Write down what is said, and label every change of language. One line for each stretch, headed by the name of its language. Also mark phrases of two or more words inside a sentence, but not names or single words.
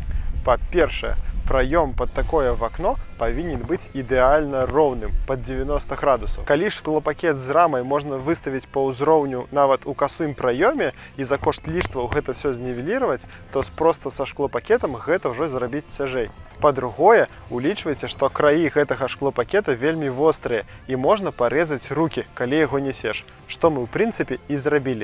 Belarusian: Па-першае, праём
Russian: под такое в окно
Belarusian: павінен быць ідэальна роўным пад 90 градусаў. Калі шклопакет з рамай можна выставіць па ўзроўню нават у касым праёме і за кошт ліштваў гэта все знівеліраваць, то проста са шклопакетам гэта ўжо зрабіць цяжэй. Па-другое, улічвайце, што краі гэтага шклопакета вельмі вострыя і можна парэзаць рукі, калі яго несеш, што мы ў прынцыпе і зрабілі.